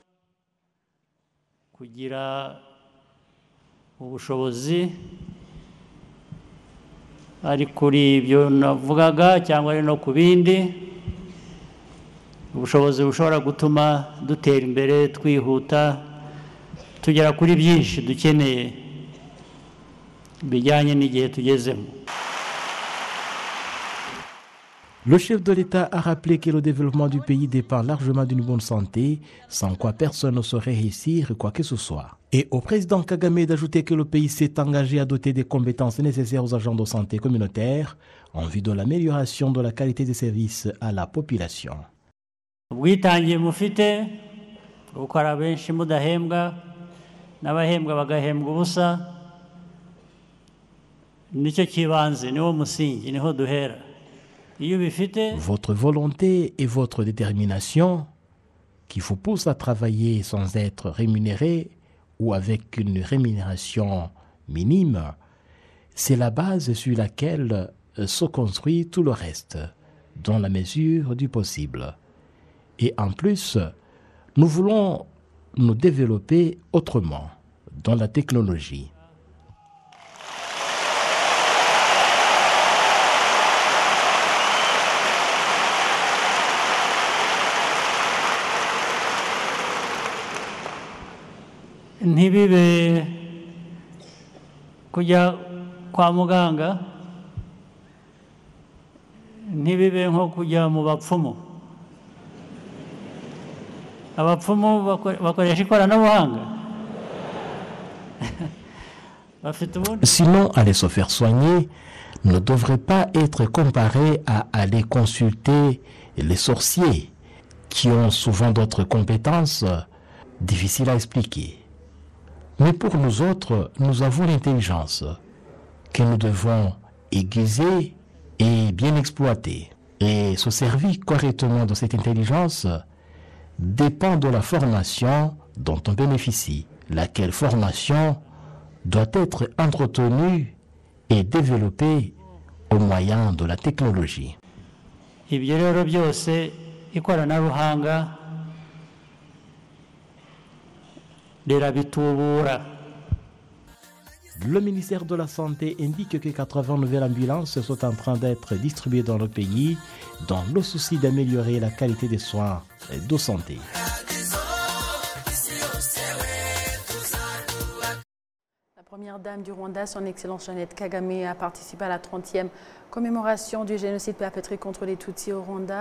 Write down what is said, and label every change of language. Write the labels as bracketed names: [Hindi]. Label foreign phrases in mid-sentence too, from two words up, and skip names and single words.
[Kinyarwanda] Kugira ubushobozi ari kuri ibyo navugaga cyangwa ari no ku bindi ubushobozi bushobora gutuma dutera imbere twihuta tugera kuri byinshi dukeneye bijyanye n'igihe tugezemo. [French] Le chef de l'État a rappelé que le développement du pays dépend largement d'une bonne santé, sans quoi personne ne saurait réussir quoi que ce soit. Et au président Kagame d'ajouter que le pays s'est engagé à doter des compétences nécessaires aux agents de santé communautaire en vue de l'amélioration de la qualité des services à la population. [Kinyarwanda] Ubwitangiye mufite gukora benshi mudahembwa n'abahembwa bagahembwa ubusa nicyo kibanze niwo musingi niho duhera. Iyo bifite [French] Votre volonté et votre détermination qui vous pousse à travailler sans être rémunéré ou avec une rémunération minime, c'est la base sur laquelle se construit tout le reste, dans la mesure du possible. Et en plus, nous voulons nous développer autrement, dans la technologie. [Kinyarwanda] ntibibe kujya kwa muganga, ntibibe nko kujya mu bapfumu. Abapfumu bakoresha ikoranabuhanga. [French] Sinon, aller se faire soigner ne devrait pas être comparé à aller consulter les sorciers qui ont souvent d'autres compétences difficiles à expliquer. Mais pour nous autres, nous avons l'intelligence que nous devons aiguiser et bien exploiter. Et se servir correctement de cette intelligence dépend de la formation dont on bénéficie, laquelle formation doit être entretenue et développée au moyen de la technologie. [Kinyarwanda] Ibyo rero byose ikoranabuhanga rirabitubura. [French] Le ministère de la Santé indique que 80 nouvelles ambulances sont en train d'être distribuées dans le pays dans le souci d'améliorer la qualité des soins de santé. La première dame du Rwanda, son Excellence Jeannette Kagame, a participé à la 30e commémoration du génocide perpétré contre les Tutsis au Rwanda.